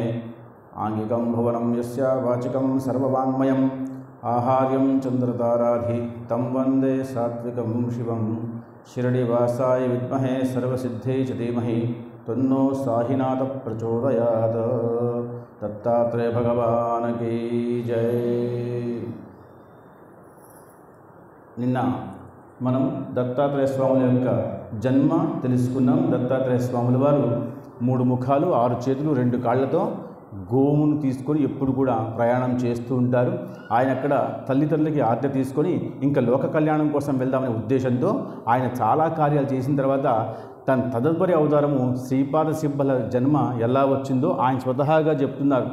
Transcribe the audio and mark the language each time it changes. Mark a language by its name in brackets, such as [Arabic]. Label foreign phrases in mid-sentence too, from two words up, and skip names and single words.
[Sanskrit] आङ्गिकं भुवनं यस्य वाचिकं सर्ववाङ्मयम् आहार्यं चन्द्रताराधि तं वन्दे सात्विकं शिवं। शिरडिवासाय विद्महे सर्वसिद्धये च धीमहि तन्नो साहिनाथः प्रचोदयात्। [Hindi] दत्तात्रेय भगवान् की जय। [Telugu] నిన్న మనం దత్తాత్రేయ స్వాముల యొక్క జన్మ తెలుసుకున్నాం. దత్తాత్రేయ స్వాముల వారు 3 ముఖాలు 6 చేతులు 2 కాళ్లతో గోవును తీసుకొని ఎప్పుడు కూడా ప్రయాణం చేస్తూ ఉంటారు. ఆయన అక్కడ తల్లిదండ్రులకి ఆజ్ఞ తీసుకొని ఇంకా లోక కళ్యాణం కోసం వెళ్దామనే ఉద్దేశంతో ఆయన చాలా కార్యాలు చేసిన తర్వాత తన తదుపరి అవతారము శ్రీపాద సింహల జన్మ ఎలా వచ్చిందో ఆయన స్వతహాగా చెప్తున్నారు.